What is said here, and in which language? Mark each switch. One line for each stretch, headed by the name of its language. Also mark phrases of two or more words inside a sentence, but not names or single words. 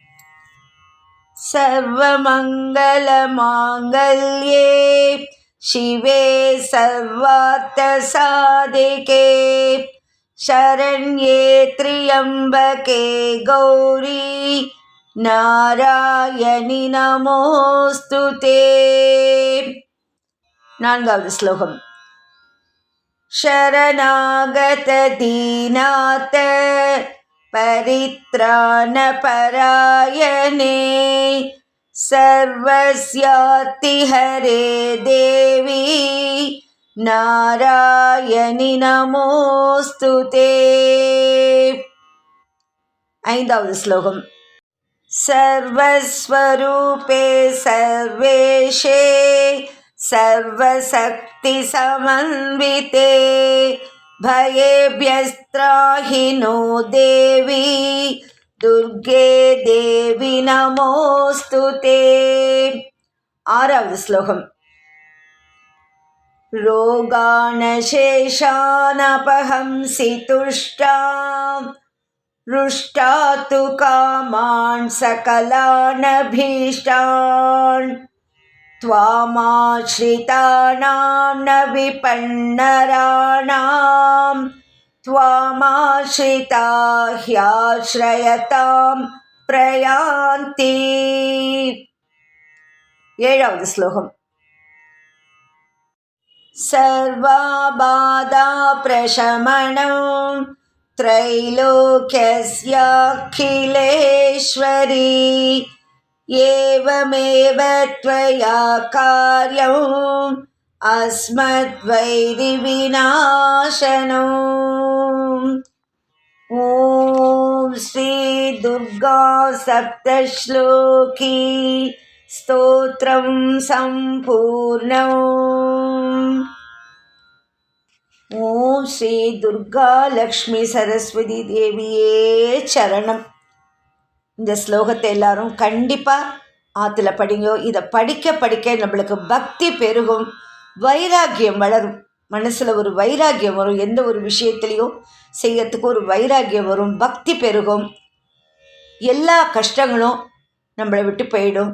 Sanskrit: सर्वमङ्गल माङ्गल्ये शिवे सर्वार्थ साधिके शरण्ये त्र्यम्बके गौरि नारायणि नमोऽस्तुते.
Tamil: 4வது ஸ்லோகம்.
Sanskrit: शरणागत दीनाथ परित्राण परायणे सर्वस्याति हरे देवी नारायणि नमोस्तुते.
Tamil: 5வது ஸ்லோகம்.
Sanskrit: सर्वस्वरूपे सर्वेशे सर्वशक्ति समन्विते भयेभ्यस्त्राहि नो देवी दुर्गे देवी नमोस्तुते.
Tamil: 6வது ஸ்லோகம்.
Sanskrit: रोगानशेषानपहंसि तुष्टां रुष्टा तु कामान् सकलानभीष्टान् त्वामाश्रितानां न विपन्नराणां त्वामाश्रिता ह्याश्रयतां प्रयान्ति.
Tamil: 7வது ஸ்லோகம்.
Sanskrit: सर्वाबाधा प्रशमनं त्रैलोक्यस्याखिलेश्वरी एवमेव त्वया कार्यम् अस्मद्वैरिविनाशनम्. ॐ श्री दुर्गा सप्तश्लोकी स्तोत्रं सम्पूर्णम्.
Tamil: ஓம் ஸ்ரீ துர்கா லக்ஷ்மி சரஸ்வதி தேவியே சரணம். இந்த ஸ்லோகத்தை எல்லாரும் கண்டிப்பாக ஆற்றுல படிங்க. இதை படிக்க படிக்க நம்மளுக்கு பக்தி பெருகும், வைராக்கியம் வளரும், மனசில் ஒரு வைராக்கியம் வரும், எந்த ஒரு விஷயத்துலேயும் செய்யறதுக்கு ஒரு வைராக்கியம் வரும், பக்தி பெருகும், எல்லா கஷ்டங்களும் நம்மளை விட்டு போயிடும்.